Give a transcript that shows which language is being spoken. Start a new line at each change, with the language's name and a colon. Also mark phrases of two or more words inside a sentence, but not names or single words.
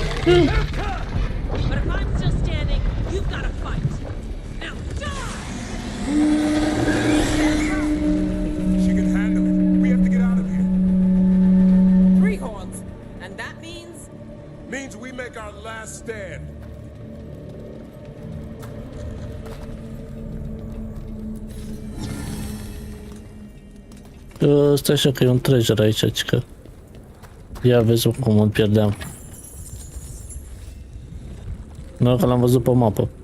English: But if I'm still standing, you've got to fight. Now die! She can handle it. We have to get out of here. Three horns. And that means? Means we make our last stand.
Romanian: Stai așa că e un treasure aici, cică. Ia vezi cum îl pierdeam. Nu, că l-am văzut pe mapă.